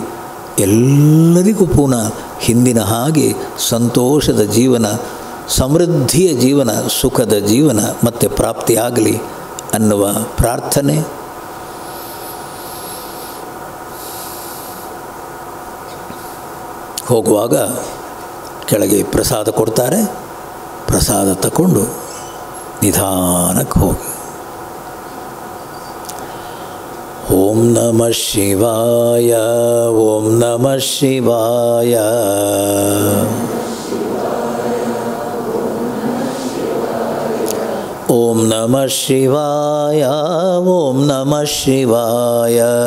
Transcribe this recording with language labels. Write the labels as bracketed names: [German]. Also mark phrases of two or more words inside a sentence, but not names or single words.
[Kannada] ಎಲ್ಲರಿಗೂ ಪುನಃ ಹಿಂದಿನ ಹಾಗೆ ಸಂತೋಷದ ಜೀವನ, ಸಮೃದ್ಧಿಯ ಜೀವನ, ಸುಖದ ಜೀವನ ಮತ್ತೆ ಪ್ರಾಪ್ತಿಯಾಗಲಿ ಅನ್ನುವ ಪ್ರಾರ್ಥನೆ. ಹೋಗುವಾಗ ಕೆಳಗೆ ಪ್ರಸಾದ ಕೊಡ್ತಾರೆ, ಪ್ರಸಾದ ತಗೊಂಡು ನಿಧಾನಕ್ಕೆ ಹೋಗಿ. [Sanskrit] ಓಂ ನಮಃ ಶಿವಾಯ, ಓಂ ನಮಃ ಶಿವಾಯ. ಓಂ ನಮಃ ಶಿವಾಯ, ಓಂ ನಮಃ ಶಿವಾಯ.